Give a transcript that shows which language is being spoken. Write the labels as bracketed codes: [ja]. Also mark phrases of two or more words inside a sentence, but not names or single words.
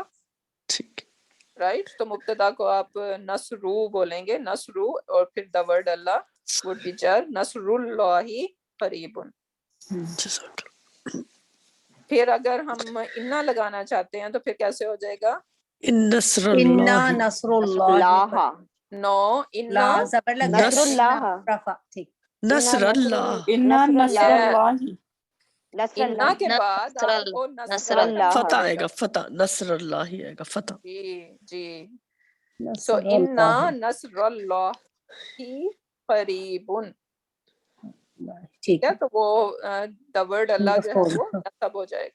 [hi] ठीक, राइट, तो मुब्तदा को आप नसरू बोलेंगे, नसरू, और फिर [en] the word Allah would be jar, [ar] نصر الله قريب. [hi] फिर अगर हम इन्ना लगाना चाहते हैं तो फिर कैसे हो जाएगा, इन्ना नसरुल्लाही, नसरुल्लाह, नो, इन्ना ला जबर लगा है, नसरुल्लाह, इन्ना रफा, ठीक, नसरुल्लाह, [ar] إن نصر الله, [hi] इन्ना के बाद आपको नसरुल्लाह फतह आएगा। आएगा, फतह, नसरुल्लाही आएगा, फतह। जी जी, सो [ar] إن نصر الله قريب, [hi] ठीक है, तो वो [en] the word Allah [hi] जो है वो नसब हो जाएगा।